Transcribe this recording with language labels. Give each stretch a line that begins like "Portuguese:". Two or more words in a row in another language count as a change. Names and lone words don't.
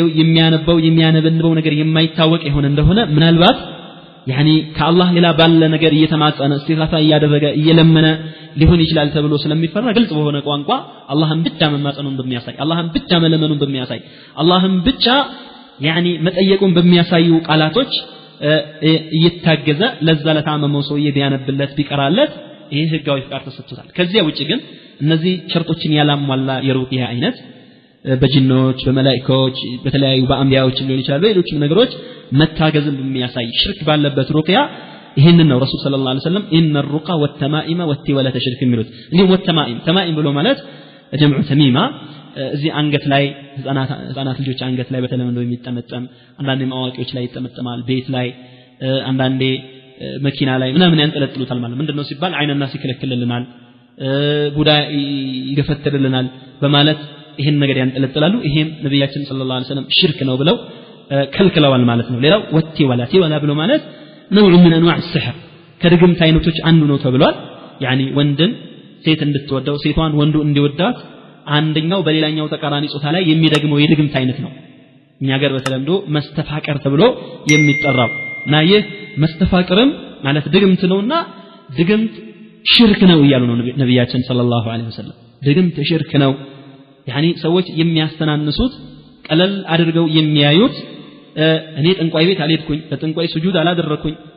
Amharic: የሚያነበንበው ነገር የማይታወቅ የሆነ እንደሆነ ምናልባት يعني ከአላህ ሌላ ባለ ነገር እየተማጸነ እስቲጋፋ እያደረገ እየለመነ ሊሆን ይችላል ተብሎ ስለሚፈራ ግልጽ በሆነ ቋንቋ አላህን ብቻ መማጸኑን በሚያሳይ አላህን ብቻ መለመኑን በሚያሳይ አላህን ብቻ يعني መጠየቁን በሚያሳዩ ቃላቶች እየታገዘ ለዛ ለታመመው ሰውዬ ቢያነብለት ቢቀራለት ይሄ ህጋዊ ፍቃድ ተሰጥቶታል ከዚያ ውጪ ግን እነዚህ ሸርጦችን ያላሟላ የሩቅያ አይነት በጅኖች በመላእክቶች በተለያዩ በአንቢያዎች ሊሆን ይችላል ሌሎችም ነገሮች መታገዝን በሚያሳይ ሽርክ ባለበት ሩቅያ ይሄንን ነው ረሱል
Arabic: صلى الله عليه وسلم إن الرقى والتمائم والتولة شرك
Amharic: የሚሉት እንዲሁም ተማኢም ብሎ ማለት
Arabic: جمع تميمة
Amharic: እዚህ አንገት ላይ ህፃናት ልጆች አንገት ላይ በተለምዶ የሚጠመጠም አንዳንዴ አዋቂዎች ላይ ይጠመጠማል ቤት ላይ አንዳንዴ መኪና ላይ ምናምን ያንጠለጥሉታል ማለት ምንድነው ሲባል አይንና ሲከለክልልናል ቡዳ ይገፈትርልናል በማለት ይሄን ነገር ያንጠለጥላሉ ይሄም ነብያችን
Arabic: صلى الله عليه وسلم
Amharic: ሽርክ ነው ብለው ከልክለዋል ማለት ነው ሌላው ወላ ብሎ ማለት ነው ምን
Arabic: انواع السحر
Amharic: ከድግምት አይነቶች አንዱ ነው ተብሏል ያኒ ወንድን ሴት እንድትወደው ሴቷን ወንዱ እንዲወዳት አንደኛው በሌላኛው ተቃራኒ ጾታ ላይ የሚደግመው የድግምት አይነት ነው እኛ ጋር በተለምዶ መስተፋቀር ተብሎ የሚጠራው እና ይህ መስተፋቅርም ማለት ድግምት ነውና ድግምት ሽርክ ነው ይያሉ ነው ነብያችን
Arabic: صلى الله عليه وسلم
Amharic: ድግምት ሽርክ ነው ያኒ ሰዎች የሚያስተናንሱት ቀለል አድርገው የሚያዩት እኔ ጠንቋይ ቤት አልሄድኩኝ ለጠንቋይ ስጁድ አላደረኩኝ